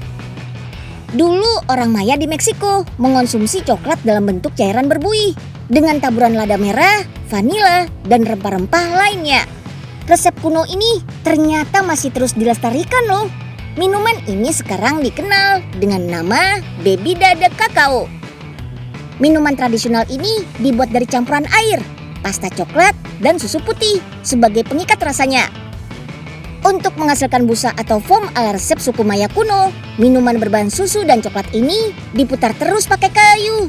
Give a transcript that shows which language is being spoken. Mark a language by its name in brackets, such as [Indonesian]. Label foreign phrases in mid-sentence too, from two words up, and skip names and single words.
[Indonesian] Dulu orang Maya di Meksiko mengonsumsi coklat dalam bentuk cairan berbuih dengan taburan lada merah, vanila, dan rempah-rempah lainnya. Resep kuno ini ternyata masih terus dilestarikan loh. Minuman ini sekarang dikenal dengan nama [Spanish] bebida de cacao. [Indonesian] Minuman tradisional ini dibuat dari campuran air, pasta coklat, dan susu putih sebagai pengikat rasanya. Untuk menghasilkan busa atau foam ala resep suku Maya kuno, minuman berbahan susu dan coklat ini diputar terus pakai kayu.